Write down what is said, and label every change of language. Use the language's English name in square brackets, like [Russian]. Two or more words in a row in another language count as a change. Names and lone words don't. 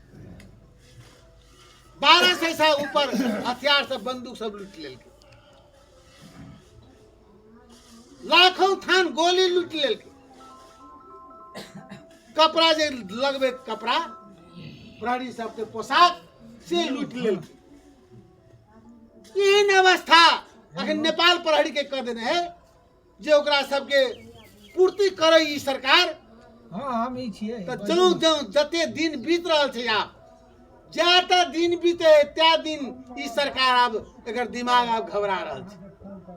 [Maithili] 1200 से ऊपर हथियार सब बंदूक सब लूट लेल, लाखों थान गोली लूट लेल, कपड़ा जे लगबे कपड़ा प्रहरी सब के पोशाक से लूट लेल। इन अवस्था अखन नेपाल प्रहरी के कह देने है जे ओकरा सबके पूर्ति करे ई सरकार। हाँ हम ई छियै तो चलू जते दिन बीत रहल छै, आप ज्यादा दिन बीते त्या दिन ई सरकार अब एकर दिमाग अब घबरा रहल छै।